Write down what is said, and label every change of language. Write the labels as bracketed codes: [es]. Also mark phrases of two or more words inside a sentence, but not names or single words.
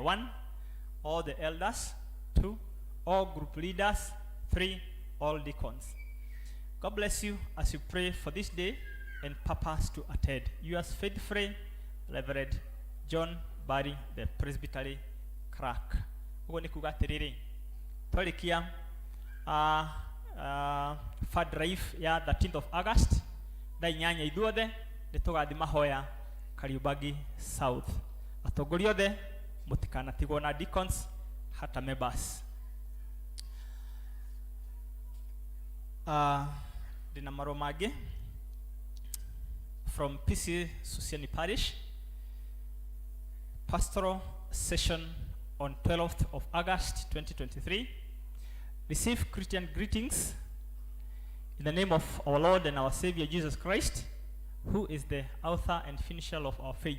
[en] 1. All the elders. 2. All group leaders. 3. All deacons. God bless you as you pray for this day and purpose to attend. Yours faithfully, Reverend John Barry, the Presbytery clerk. [ki] Ugo ni kuga tiriri twarikia [en] fund drive [ki] ya [en] 13th of August [ki] thaa 8 ithuothe nitugathi mahoya Kariobangi South. Atongoria othe mutikanatigwo na deacons hata members. Dina marua mangĩ [en] from PCA Susiani Parish. Pastoral session on 12th of August 2023. Receive Christian greetings in the name of our Lord and our Savior Jesus Christ, who is the author and finisher of our faith.